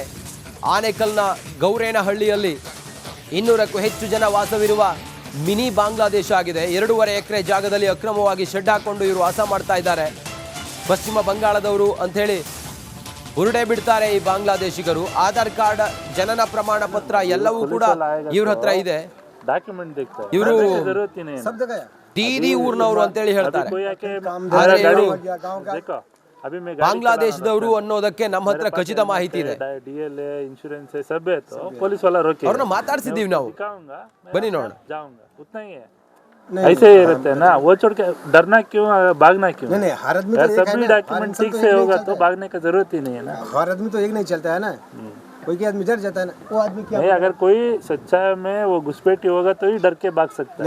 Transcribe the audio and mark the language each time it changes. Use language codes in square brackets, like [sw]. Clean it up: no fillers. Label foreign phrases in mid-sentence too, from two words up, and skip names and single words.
[kn] ಆನೇಕಲ್ನ ಗೌರೇನಹಳ್ಳಿಯಲ್ಲಿ 200ಕ್ಕೂ ಹೆಚ್ಚು ಜನ ವಾಸವಿರುವ ಮಿನಿ ಬಾಂಗ್ಲಾದೇಶ ಆಗಿದೆ. 2.5 ಎಕರೆ ಜಾಗದಲ್ಲಿ ಅಕ್ರಮವಾಗಿ ಶೆಡ್ ಹಾಕೊಂಡು ಇವರು ವಾಸ ಮಾಡ್ತಾ ಇದ್ದಾರೆ. ಪಶ್ಚಿಮ ಬಂಗಾಳದವರು ಅಂಥೇಳಿ ಉರುಡೆ ಬಿಡ್ತಾರೆ ಈ ಬಾಂಗ್ಲಾದೇಶಿಗರು. ಆಧಾರ್ ಕಾರ್ಡ್, ಜನನ ಪ್ರಮಾಣ ಪತ್ರ ಎಲ್ಲವೂ ಕೂಡ ಇವ್ರ ಹತ್ರ ಇದೆ. [hi] डॉक्यूमेंट देखता है [kn] ಇವರು [hi] जरूरत ही नहीं है सब जगह है [kn] ದೀದಿ ಊರ್ನವರು ಅಂತೇಳಿ ಹೇಳ್ತಾರೆ. [hi] कोई आके [kn] ಆದ್ರೆ ಇವರು [hi] गाँव का देखो अभी मैं [kn] ಬಾಂಗ್ಲಾದೇಶದವರು ಅನ್ನೋದಕ್ಕೆ ನಮ್ಮ ಹತ್ರ ಖಚಿತ ಮಾಹಿತಿ ಇದೆ. [hi] DLA इंश्योरेंस सब है तो पुलिस वाला रोके [kn] ಅವ್ರನ್ನ ಮಾತಾಡ್ಸಿದೀವಿ ನಾವು. [hi] दिखाऊंगा [kn] ಬನ್ನಿ ನೋಡೋಣ. [hi] जाऊंगा उतना ही है ऐसे ही रहते हैं ना वो छोड़ के डरना क्यों भागना क्यों नहीं हर आदमी तो एक है सभी ना, डॉक्यूमेंट ठीक से होगा तो भागने का जरूरत ही नहीं है ना हर आदमी तो एक नहीं चलता है ना कोई आदमी डर जाता है ना वो आदमी क्या नहीं अगर कोई सच्चा में वो घुसपैठी होगा तो ही डर के भाग सकता है